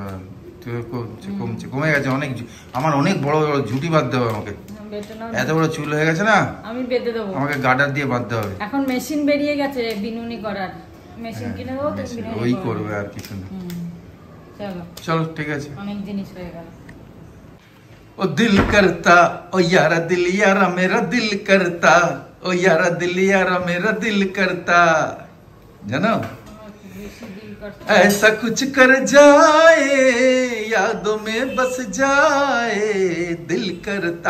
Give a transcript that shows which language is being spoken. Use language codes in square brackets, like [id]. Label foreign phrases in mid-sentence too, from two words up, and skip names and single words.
[bn] কমে গেছে অনেক, আমার অনেক বড় বড় ঝুঁটি বাঁধতে হবে আমাকে, এত বড় চুল হয়ে গেছে না, আমি বেঁধে দেবো, আমাকে গার্ডার দিয়ে বাঁধতে হবে। এখন মেশিন বেরিয়ে গেছে বিনুনি করার, মেশিন কিনে দেবো, ওই করবে আর কিছু না। চলো ঠিক আছে, অনেক জিনিস হয়ে গেল। [hi] ओ दिल करता, ओ यारा दिल यारा मेरा दिल करता, ओ यारा दिल यारा मेरा दिल करता, जानो ऐसा कुछ कर जाए यादों में बस जाए, दिल करता।